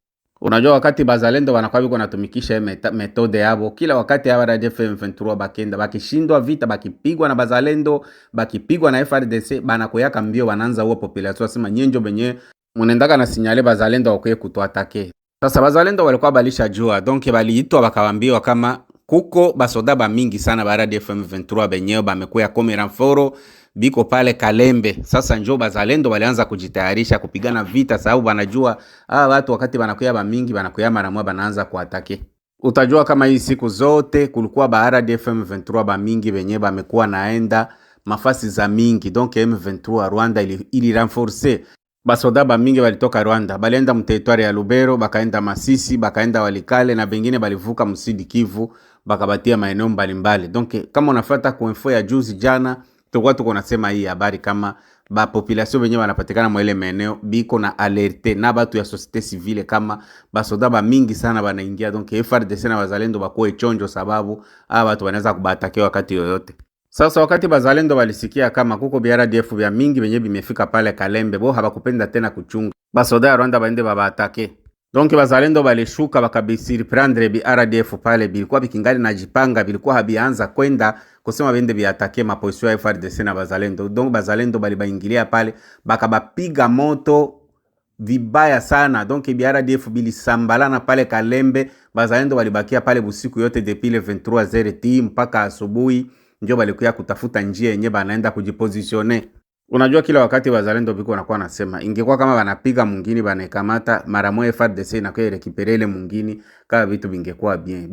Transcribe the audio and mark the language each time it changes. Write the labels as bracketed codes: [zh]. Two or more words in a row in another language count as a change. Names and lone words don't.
[sw] Unajua wakati bazalendo wanakuwa biko natumikisha metode yabo, kila wakati ya RDFM 23 bakenda bakishindwa vita, bakipigwa na bazalendo, bakipigwa na FARDC, banakoyaka mbio wanaanza huo population sema nyenjo benye munendaka na sinyale bazalendo wakoye kutuatake. Sasa bazalendo walikuwa balisha jua, donc baliitwa bakawambiwa kama kuko basoda ba mingi sana ba RDFM 23 benyewe bamekuya [fr] comme renfort [sw] biko pale Kalembe. Sasa njo bazalendo walianza kujitayarisha kupigana vita, sababu banajua watu wakati banakuya ba mingi banakuya mara moja banaanza kuatake. Utajua kama hii siku zote kulikuwa ba RDF M23 ba mingi benye bamekuwa naenda mafasi za mingi, donc M23 Rwanda ili renforcer basoda ba mingi walitoka Rwanda, balienda mteritwari ya Lubero, bakaenda Masisi, bakaenda Walikale na bengine balivuka Msidi Kivu, bakabatia maeneo mbalimbali. Donc kama unafuata kwa info ya juzi jana, tuko nasema hii habari kama ba population wenyewe wanapatikana mwa ile maeneo biko na alerte na batu ya [fr] societe civile [sw] kama basoda ba mingi sana banaingia. Donc FARDC na wazalendo bakoe chonjo, sababu watu wanaweza kubatake wakati yoyote. Sasa wakati bazalendo walisikia kama kuko BRDF vya mingi benye bimefika pale Kalembe, bo habakupenda tena kuchunga basoda ya Rwanda baende babatake. Donc bazalendo balishuka bakabisiri prendre BRDF pale, bilikuwa bikingali na jipanga, bilikuwa habianza kwenda kusema bende biatake maposition ya FARDC na bazalendo. Donc bazalendo balibaingilia pale bakabapiga moto vibaya sana. Donc BRDF bilisambalana pale Kalembe, bazalendo walibakia pale busiku yote [fr] depuis le 23h [sw] mpaka asubuhi, ndio balikuya kutafuta njia yenye banaenda kujipositione. Unajua kila wakati wazalendo biko wanakuwa nasema ingekuwa kama banapiga mwingine banakamata mara moja FARDC na kwa rekiperele mwingine, kama vitu vingekuwa bien.